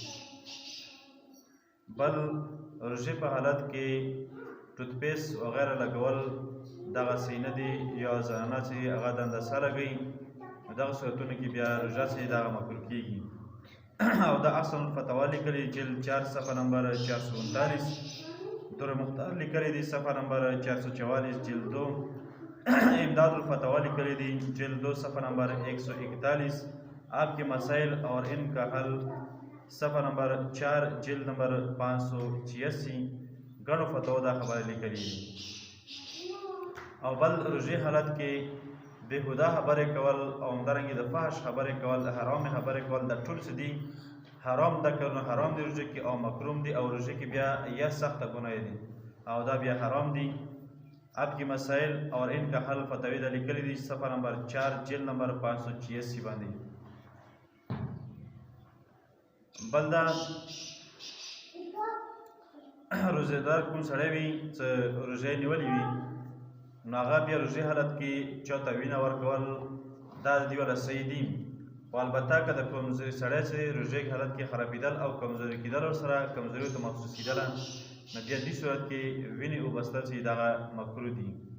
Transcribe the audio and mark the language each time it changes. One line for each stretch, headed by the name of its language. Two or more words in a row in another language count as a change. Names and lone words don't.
Pashto: بل روژې په حالت کې ټوتپیس وغیره لګول دغه صحیح نه دي، یا زنانه چې هغه دندسه لګوي، نو دغه صورتونو کې بیا روژه چې دغه مکروه کېږي. او دا احسن الفتاوا لیکلي جلد 4 صفحه نمبر 439، در مختار لیکلی دی صفحه نمبر 444 جلد 2، امداد الفتاوا لیکلی دی جلد 2 صفحه نمبر 141، آپ کے مسائل اور ان کا حل صفحه نمبر 4 جلد نمبر 586 گڼو فتاوا دا خبره لیکلی دی. او بل روژې حالت کې بېهوده خبرې کول او همدارنګې د فحش خبرې کول، د حرامې خبرې کول، دا ټول څه دي حرام ده، که نو حرام دی روژه کې او مکروم دی، او روژه کې بیا یا سخته ګناه دي او دا بیا حرام دي. آپ کی مسائل اور ان کا حل فتاوی دا لیکلی دی صفحه نمبر 4 جلد نمبر 586 باندې. بل دا روزهدار کوم سړی وي چې روژې نیولې وي، نو هغه بیا روژې حالت کې چاته وینه ورکول دا د دې والا صحیح دي، خو البته که د کمزوري سړی چې روژې حالت کې خرابېدل او کمزوري کېدل ورسره کمزوري ته محسوس کېدله، نو بیا دې صورت کې وینې وبستل چې دغه مکروه دي.